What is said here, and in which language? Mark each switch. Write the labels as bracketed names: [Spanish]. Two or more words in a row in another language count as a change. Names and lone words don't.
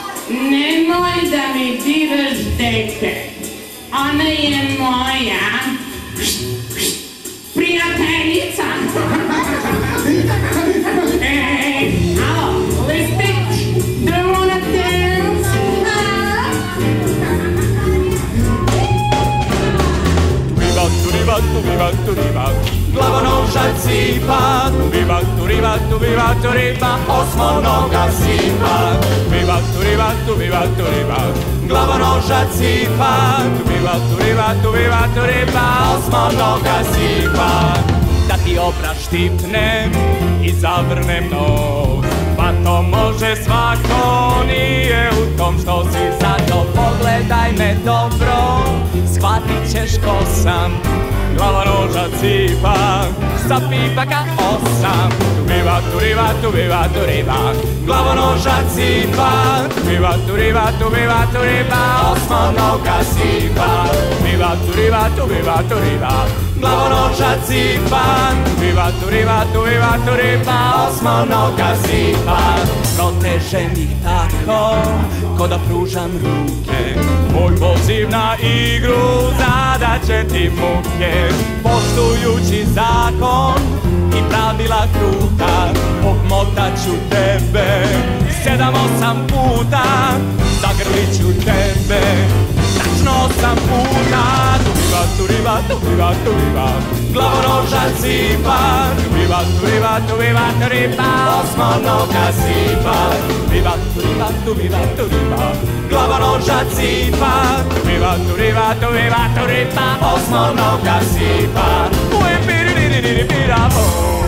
[Serbian] Nemoj da mi diraš dete. Ona je moja prijateljica. Alo, listić, [English] do you wanna dance? [Serbian] Turiba, glavonožac sipa. Turiba, osmonoga sipa. Turiba, glavonožac sipa. Turiba, osmonoga sipa. Da ti opraštipnem i zavrnem nos, pa to može svako, nije u tom što si. Zato pogledaj me dobro, shvatit ćeš ko sam. Glavonožac sipa, sa pipaka 8. Turiba, glavonožac sipa. Turiba, osmonoga sipa. Turiba, glavonožac sipa. Turiba, osmonoga sipa. Protežem ih tako, ko da pružam ruke. Moj poziv na igru zadaće ti muke. Poštujući zakon i pravila kruta, obmotat ću tebe 7-8 puta. Zagrlit ću tebe tačno 8 puta. Turiba, glavonožac sipa. Turiba, osmonoga sipa. Turiba, glavonožac sipa. Turiba, osmonoga sipa.